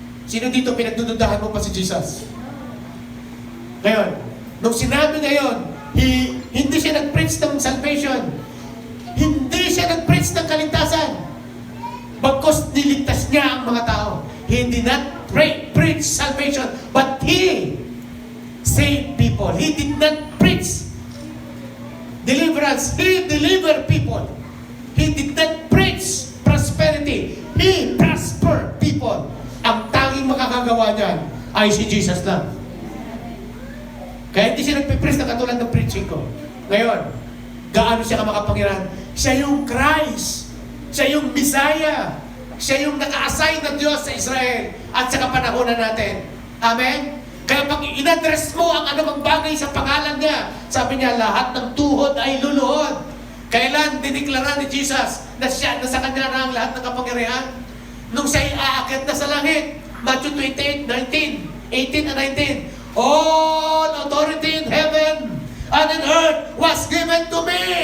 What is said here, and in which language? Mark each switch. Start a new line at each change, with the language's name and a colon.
Filipino: Sino dito pinagdududahan mo pa si Jesus? Ngayon, nung sinabi ngayon, hindi siya nag-preach ng salvation. Hindi siya nag-preach ng kaligtasan. Bagkus niligtas niya ang mga tao.
English: He did not preach salvation, but He saved people. He did not preach deliverance. He delivered people. He did not preach prosperity. He prospered people.
Filipino: Ang tanging makakagawa niyan ay si Jesus lang. Kaya hindi siya nagpipreach na katulad ng preaching ko. Ngayon, gaano siya makapangyarihan? Siya yung Christ. Siya yung Messiah. Siya yung naka-assign ng Diyos sa Israel at sa kapanahonan natin. Amen? Kaya pag in-address mo ang anumang bagay sa pangalan niya, sabi niya, lahat ng tuhod ay luluhod. Kailan diniklara ni Jesus na siya, na sa kanya na ang lahat ng kapangyarihan? Nung siya'y aakyat na sa langit.
English: Matthew 28, 19, 18 and 19. All authority in heaven and in earth was given to me.